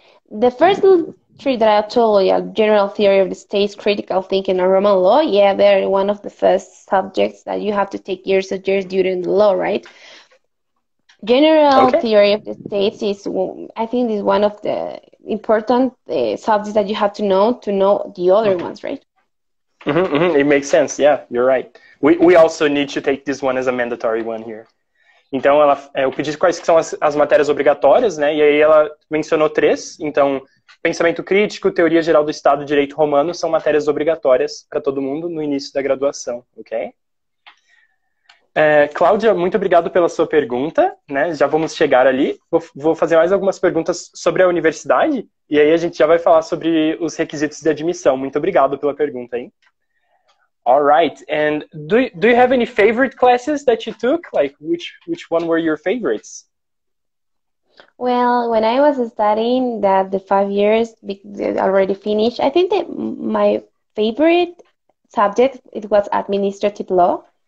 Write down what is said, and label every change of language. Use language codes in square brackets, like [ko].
[en] The first 3 that I told you, general theory of the states, critical thinking, and Roman law, yeah, they're one of the first subjects that you have to take years and years during the law, right? General theory of the states is, I think, is one of the important subjects that you have to know the other ones, right? It makes sense, yeah, you're right. We also need to take this one as a mandatory one here. [pt] Então, eu pedi quais são as matérias obrigatórias, né? E aí ela mencionou 3. Então, pensamento crítico, teoria geral do Estado, direito romano são matérias obrigatórias para todo mundo no início da graduação, ok? Cláudia, muito obrigado pela sua pergunta, né? Já vamos chegar ali. Vou fazer mais algumas perguntas sobre a universidade e aí a gente já vai falar sobre os requisitos de admissão. Muito obrigado pela pergunta, hein? [en] All right, and do you have any favorite classes that you took? Like, which one were your favorites? Well, when I was studying the 5 years already finished, I think that my favorite subject, it was administrative law.